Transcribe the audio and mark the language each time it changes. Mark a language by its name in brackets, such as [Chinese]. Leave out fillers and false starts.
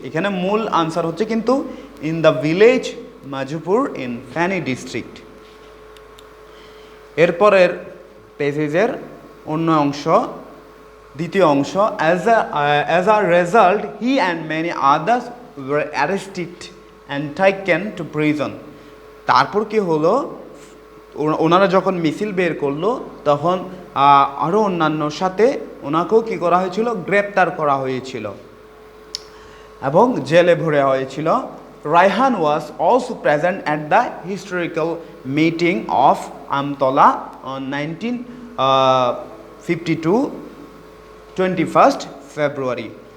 [Bangla] এখানে মূল আনসার হচ্ছে কিন্তু [English] in the village Majpur in Feni district. [Bangla] এরপরের পেজের অন্য অংশ, দ্বিতীয় অংশ, [English] as a result he and many others were arrested and taken to prison। [Bangla] তারপর কি হলো, ওনারা যখন মিছিল বের করলো তখন আরও অন্যান্যর সাথে ওনাকেও কী করা হয়েছিল, গ্রেপ্তার করা হয়েছিল এবং জেলে ভরে হয়েছিল। [English] Raihan was also present at the historical meeting of Amtala on 1952 21st February।